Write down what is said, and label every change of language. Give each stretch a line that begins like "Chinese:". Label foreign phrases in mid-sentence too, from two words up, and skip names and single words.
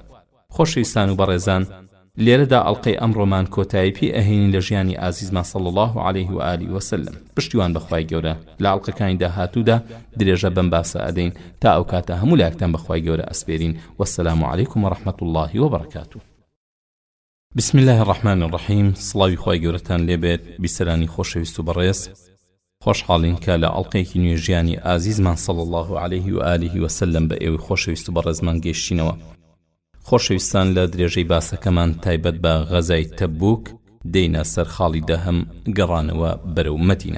Central Kurdish: خۆشەویستان و بەڕێزان لێرەدا ئەڵقەی ئەمڕۆمان کۆتایی پێ ئەهێنین لە ژیانی ئازیزمان
Arabic: صلی الله عليه و آله وسلم.
Central Kurdish: پشتیوان بەخوای گەورە لە ئەڵقەکانی داهاتوودا درێژە بەم باسە ئەدەین تا ئەو کاتە هەموو لایەکتان بەخوای گەورە ئەسپێرین.
Arabic: وەسسەلامو عەلەیکوم وەڕەحمەتوڵڵاهی وبەڕەکاتوه. بسم الله الرحمن الرحیم.
Central Kurdish: سڵاوی خوای گەورەتان لێبێت بیسەرانی خۆشەویست و بەڕێز. خۆشحاڵین کە لە ئەڵقەیەکی نوێ ژیانی ئازیزمان
Arabic: صلی الله عليه و آله وسلم
Central Kurdish: بە ئێوەی خۆشەویست و بەڕێزمان گەیشتینەوە. خۆشەویستان لە درێژەی باسەکەمان تایبەت بە غەزای تەبوک دێینە سەر خاڵی دەهەم گەڕانەوە بەرەو مەدینە.